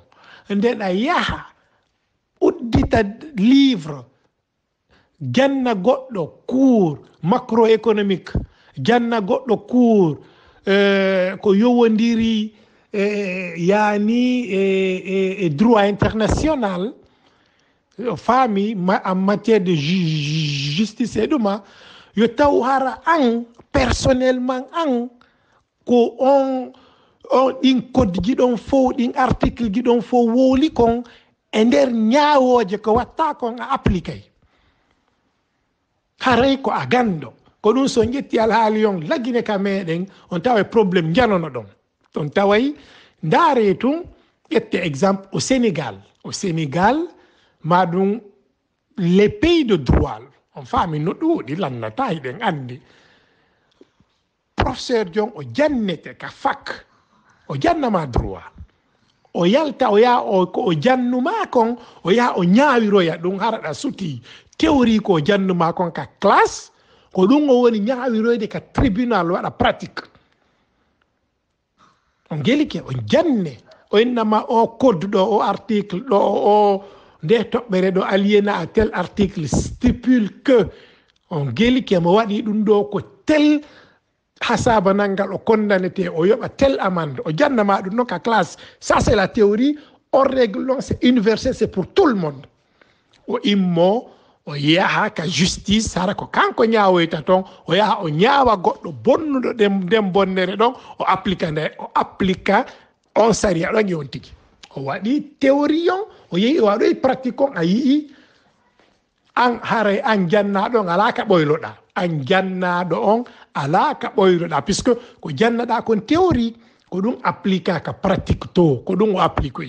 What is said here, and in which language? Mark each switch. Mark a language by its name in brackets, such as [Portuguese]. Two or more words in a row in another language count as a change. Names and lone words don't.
[Fula] Ndeɗa yaha uddita livre janna goɗɗo [French] cours macroéconomique, [Fula] janna goɗɗo cours ko yowodiri yani e [French] droit international [Fula] faami [French] en matière de justice [Fula] e ɗuma, yo taw hara an personnellement an ko on ɗin code ji ɗon fof ɗin article ji ɗon fof wooli kon e nder ñaawoje ko watta kon a appliqué haray ko a gando ko ɗum so ƴetti alhaali on laggine ka meɗen on tawa probléme janono ɗon on taway ndaare tun ƴette [French] exemple au Sénégal [Fula] ma ɗum [French] les pays de droit [Fula] on faami no ɗuuɗi lannata hiɗen andi professeur jon o jannete ka fac o jannama droit o yalta o yaha ko o jannuma kon o yaha o ñaawiroya ɗum haraɗa suti théorie ko o jannuma kon ka classe ko ɗum o woni ñaawiroyde ka tribunal waɗa pratique on gelike o janne o innama o code ɗo o article ɗo o nde toɓɓere ɗo [French] aliéna à tel article stipule que [Fula] on gelike mo waɗi ɗum ɗo ko tel hasaba nangal o condamnete o yoɓa [French] tel amende [Fula] o jannama ɗum noon ka classe. Ça c'est la théorie, on règle non, c'est universel, c'est pour tout le monde. O immo o yaha ka justice hara ko kanko ñawoyta toon o yaha o ñaawa goɗɗo bonnuɗo nden bonnere ɗon o applica on saria ɗon yon tigi o waɗi théorie on o yehi o waɗoy pratique on a yii an haray an jannaɗo on ala ka ɓoyloɗa, an jannaɗo on ala ka ɓoyloɗa puisque ko jannaɗa kon théorie ko ɗum applica ka pratique to ko ɗum o appliquoyi.